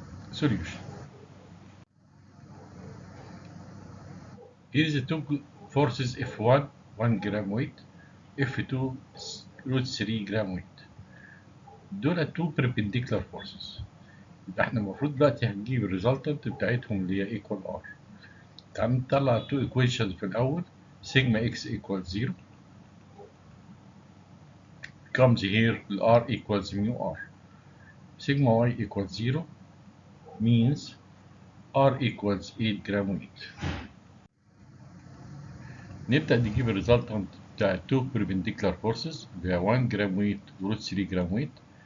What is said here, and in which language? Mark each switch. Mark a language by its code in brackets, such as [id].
[en] Solution. Here is the two forces F1 1 gram weight, F2 root 3 gram weight. [ar] دول [en] two perpendicular forces. [ar] يبقى احنا المفروض دلوقتي هنجيب الريزلتنت بتاعتهم اللي هي equal R. تعال نطلع [en] two equations [ar] في الأول. [en] Sigma x equals 0 comes here R equals mu R. Sigma y equals 0 means R equals 8 gram weight. [ar] نبدأ نجيب الريزلتنت بتاع [en] two perpendicular forces [ar] اللي هي 1 gram weight و [en] root 3 gram weight.